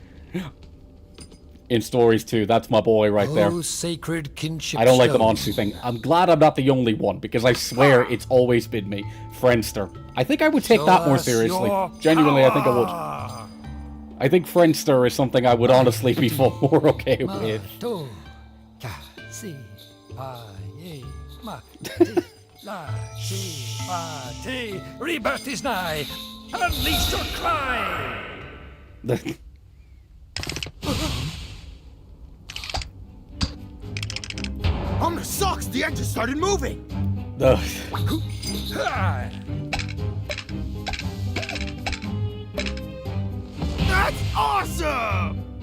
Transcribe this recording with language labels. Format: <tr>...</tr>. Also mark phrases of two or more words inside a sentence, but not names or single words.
<en>In Stories 2, that's my boy right there. Oh, sacred kinship I don't like the stone. monster thing. I'm glad I'm not the only one, because I swear it's always been me. Friendster. I think I would take Show that more us seriously. your Genuinely, I think I would. power. I think Friendster is something I would honestly be more okay with. Mato, ka, si, pa, ye, ma, ti, la, ti, pa, ti. Rebirth is nigh. Unleash your cry. Omna sucks! The edges started moving! Ugh. Ah. That's awesome!</en>